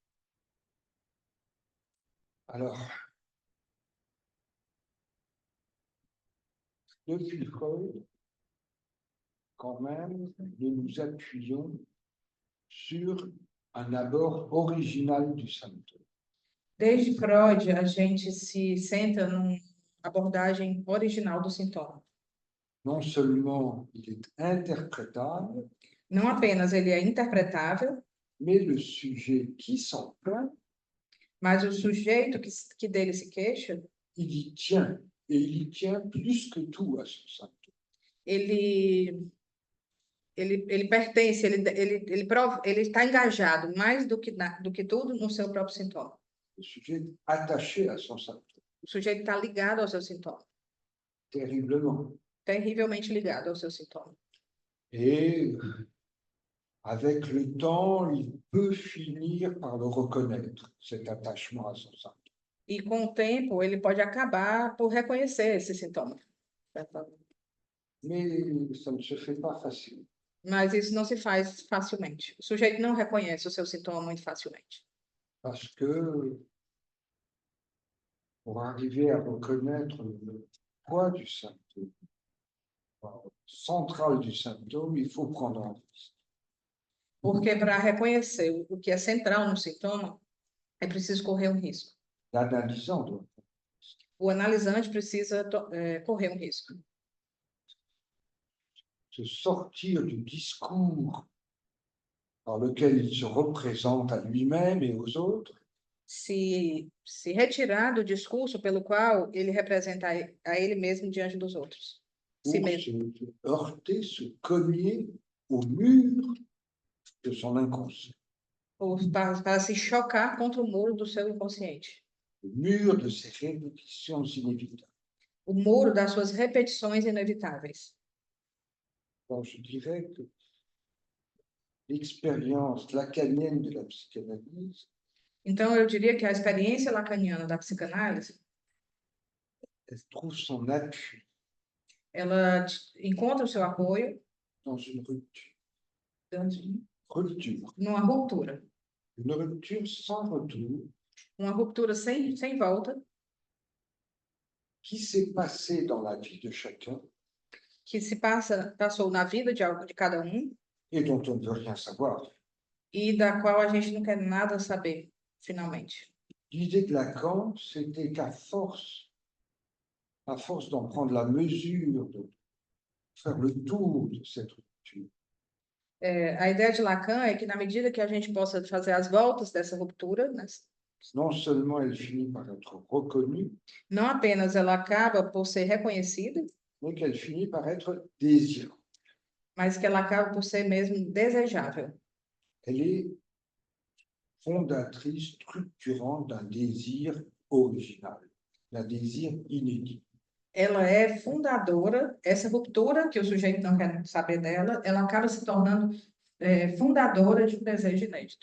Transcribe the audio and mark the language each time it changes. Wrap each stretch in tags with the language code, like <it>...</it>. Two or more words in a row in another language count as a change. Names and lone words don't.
<fr>Alors, depuis Freud, quand même, nous nous appuyons sur un abord original du symptôme.</fr> <pt>Desde Freud, a gente se senta numa abordagem original do sintoma.</pt> <fr>Non seulement il est interprétable,</fr> <pt>Não apenas ele é interpretável,</pt> <fr>mais le sujet qui s'en plaint,</fr> <pt>mas o sujeito que dele se queixa,</pt> <fr>il y tient, et il y tient plus que tout à son symptôme.</fr> <pt>ele pertence, ele está engajado mais do que tudo no seu próprio sintoma.</pt> <fr>Le sujet est attaché à son symptôme,</fr> <pt>O sujeito está ligado ao seu sintoma,</pt> <fr>terriblement.</fr> <pt>terrivelmente ligado ao seu sintoma.</pt> <fr>Et avec le temps, il peut finir par le reconnaître, cet attachement à son symptôme.</fr> <pt>E com o tempo, ele pode acabar por reconhecer esse sintoma.</pt> <fr>Mais ça ne se fait pas facilement.</fr> <pt>Mas isso não se faz facilmente. O sujeito não reconhece o seu sintoma muito facilmente.</pt> <fr>Parce que pour arriver à reconnaître le poids du symptôme, central du symptôme, il faut prendre un risque.</fr> <pt>Porque para reconhecer o que é central no sintoma, é preciso correr um risco.</pt> <fr>L'analysant doit</fr> <pt>O analisante precisa correr um risco.</pt> <fr>se sortir du discours par lequel il se représente à lui-même et aux autres,</fr> <pt>Se retirar do discurso pelo qual ele representa a ele mesmo diante dos outros.</pt> <fr>Si pour</fr> <pt>mesmo.</pt> <fr>se heurter, se cogner au mur de son inconscient,</fr> <pt>Para se chocar contra o muro do seu inconsciente.</pt> <fr>le mur de ses répétitions inévitables.</fr> <pt>O muro das suas repetições inevitáveis.</pt> <fr>Donc, je dirais que l'expérience lacanienne de la psychanalyse,</fr> <pt>Então, eu diria que a experiência lacaniana da psicanálise,</pt> <fr>elle trouve son appui</fr> <pt>ela encontra o seu apoio</pt> <fr>dans une rupture,</fr> <pt>numa ruptura.</pt> <fr>une rupture sans retour</fr> <pt>Uma ruptura sem volta,</pt> <fr>qui s'est passée dans la vie de chacun</fr> <pt>que passou na vida de cada</pt> <fr>et dont on ne veut rien savoir.</fr> <pt>e da qual a gente não quer nada saber, finalmente.</pt> <fr>L'idée de Lacan, c'était qu'à force d'en prendre la mesure, de faire le tour de cette rupture,</fr> <pt>A ideia de Lacan é que, na medida que a gente possa fazer as voltas dessa ruptura, né,</pt> <fr>non seulement elle finit par être reconnue,</fr> <pt>não apenas ela acaba por ser reconhecida,</pt> <fr>mais qu'elle finit par être désirée.</fr> <pt>mas que ela acaba por ser mesmo desejável.</pt> <fr>Elle est fondatrice, structurante d'un désir original, d'un désir inédit.</fr> <pt>ela é fundadora, essa ruptura que o sujeito não quer saber dela, ela acaba se tornando fundadora de um desejo inédito.</pt>